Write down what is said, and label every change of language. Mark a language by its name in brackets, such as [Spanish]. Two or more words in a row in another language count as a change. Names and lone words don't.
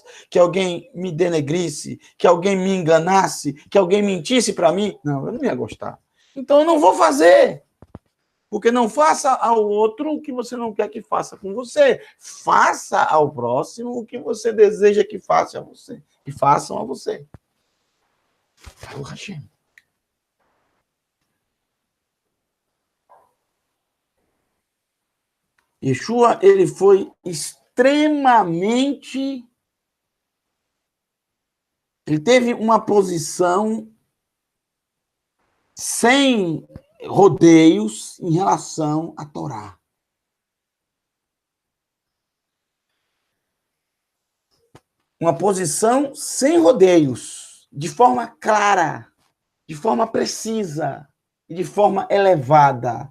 [Portuguese] Que alguém me denegrisse? Que alguém me enganasse? Que alguém mentisse para mim? Não, eu não ia gostar. Então eu não vou fazer. Porque não faça ao outro o que você não quer que faça com você. Faça ao próximo o que você deseja que faça a você. Que façam a você. [Hebrew] ברוך השם. [Portuguese] Yeshua, ele foi extremamente... Ele teve uma posição sem rodeios em relação à Torá. Uma posição sem rodeios, de forma clara, de forma precisa e de forma elevada.